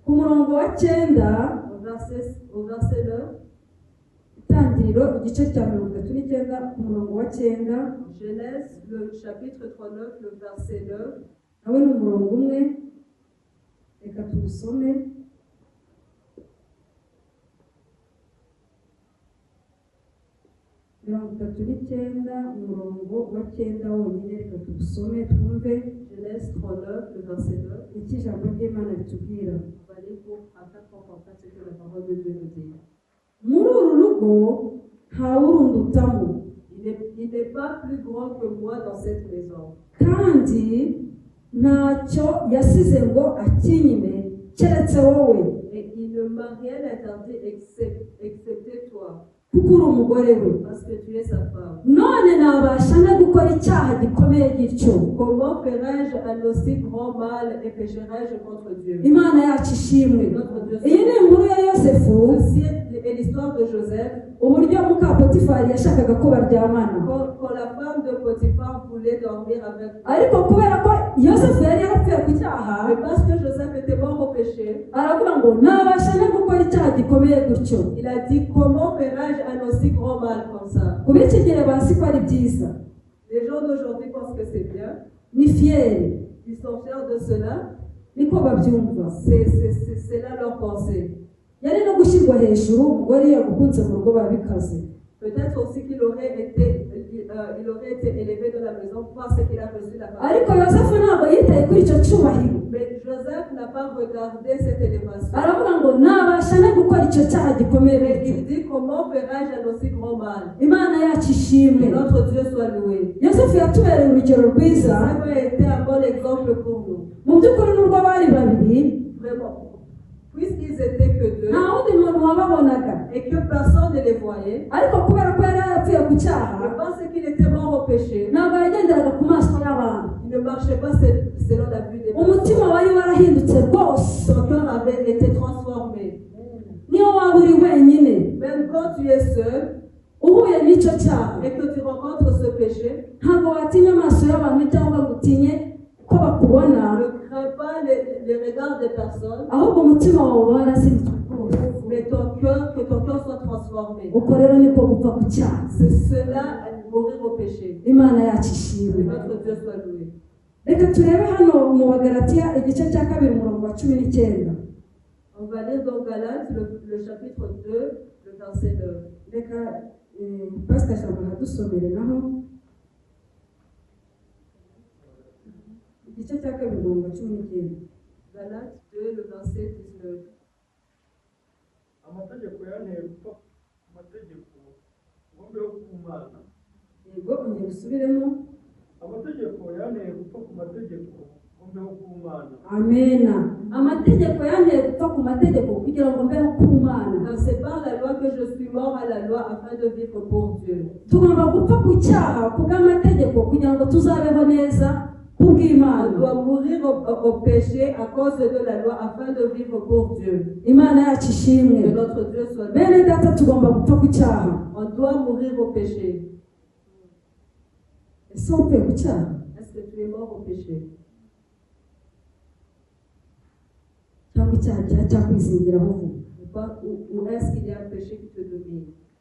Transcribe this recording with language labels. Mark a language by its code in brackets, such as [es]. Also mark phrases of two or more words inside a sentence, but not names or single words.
[rw] ku murongo wa 9, [fr] au verset 9, [rw] itangiriro igice cya 39 ku murongo wa 9, [fr] Genèse le chapitre 39, le verset 9, [rw] nawe ni umurongo umwe, reka tuwusome. Mirongo itatu n'icyenda umurongo wa 9 wonyine, reka tuwusome twumve [fr] Genèse 39, le verset 9. [rw] icyo ijambo ry'Imana ritubwira. [fr] On va aller afin qu'on comprenne ce que la parole de Dieu nous dit. [rw] Muri uru rugo ntawurundutamo, [fr] Il n'est pas plus grand que moi dans cette maison. [rw] kandi ntacyo yasize ngo akinyime keretse wowe, [fr] Et il ne m'a rien interdit excepté toi, [rw] kuko uri umugore we. [fr] parce que tu es sa femme. [rw] None nabasha nte gukora icyaha gikomeye gityo? [fr] Comment ferais-je un aussi grand mal et pécherais-je contre Dieu? [rw] Imana yacu ishimwe. [fr] Notre Dieu. [rw] Iyi ni inkuru ya Yosefu, [fr] Ceci est l'histoire de Joseph. [rw] uburyo muka Potifari yashakaga ko baryamana, [fr] Quand la femme de Potiphar voulait dormir avec lui. [rw] ariko kubera ko Yosefu yari yarapfuye ku cyaha, [fr] Mais parce que Joseph était mort au péché, [rw] aravuga ngo nabasha nte gukora icyaha gikomeye gutyo? [fr] il a dit, comment ferais-je un aussi grand mal comme ça? [rw] Ku b'iki gihe bazi ko ari byiza, [fr] Les gens d'aujourd'hui pensent que c'est bien. [rw] ni fiyeri, [fr] Ils sont fiers de cela. [rw] niko babyumva. [fr] C'est là leur pensée. [rw] Yari no gushyirwa hejuru, umugore yagukunze mu rugo babikaze. [fr] Peut-être aussi qu'il aurait été élevé dans la maison parce qu'il a reçu la parole. [rw] Ariko Yosefu ntabwo yitaye kuri icyo cyubahiro, [fr] Mais Joseph n'a pas regardé cette élévation. [rw] aravuga ngo nabasha cyane gukora icyo cyaha gikomeye Mais bityo. [fr] il dit, comment ferai-je un aussi grand mal? [rw] Imana yacu ishimwe. [fr] Que notre Dieu soit loué. [rw] Yosefu yatubereye urugero rwiza. [fr] Ça a été un bon exemple pour nous. [rw] Mu by'ukuri nubwo bari babiri [fr] Vraiment. Puisqu'ils étaient que deux [rw] nta wundi muntu wababonaga, [fr] et que personne ne les voyait, [rw] ariko kubera ko yari yarapfuye ku je cyaha [fr] pense qu'il était mort au péché. [rw] ntabwo yagenderaga ku maso y'abantu. [fr] Il ne marchait pas selon la vue des Umutima personnes. [rw] wari warahindutse rwose. [fr] Son cœur avait été transformé. [rw] Niyo waba uri wenyine [fr] Même quand tu es seul [rw] uhuye n'icyo cyaha, [fr] et que tu rencontres ce péché, [rw] ntabwo watinya amaso y'abantu cyangwa ngo utinye ko bakubona, [fr] ne crains pas les regards des personnes, [rw] ahubwo umutima wawe uba warasinditswe rwose. [fr] mais que ton cœur soit transformé. [rw] Uko rero niko gupfa ku cyaha. [fr] C'est cela, mourir au péché. [rw] Imana yacu Que ishimwe. [fr] notre Dieu soit loué. [rw] Reka turebe hano mu Bagalatiya igice cya 2 umurongo wa 19. [fr] On va lire dans Galates le chapitre 2, le verset 9. [rw] Reka pastor ashobora dusomere naho igice cya 2 umurongo wa 19. [fr] Galates 2, le verset 19. [rw] Amategeko yanteye gupfa ku mategeko ngo mbeho ku Mana. Yego ongera usubiremo. Amategeko yanteye gupfa ku mategeko ngo mbeho ku Mana. Amena. Amategeko yanteye gupfa ku mategeko kugira ngo mbeho ku Mana. [fr] Car c'est par la loi que je suis mort à la loi afin de vivre pour Dieu. [rw] Tugomba gupfa ku cyaha kubw'amategeko kugira ngo tuzabeho neza On kubw'Imana. [fr] doit mourir au péché à cause de la loi afin de vivre pour Dieu. [rw] Imana yacu Que ishimwe. [fr] notre Dieu soit loué. [rw] Bene data tugomba gupfa ku cyaha. [fr] On doit mourir au péché. [rw] Ese upfuye ku cyaha [fr] Est-ce que tu es mort au péché? [rw] cyangwa icyaha cyakwizingiraho vuba? [fr] Ou est-ce qu'il y a un péché qui te domine?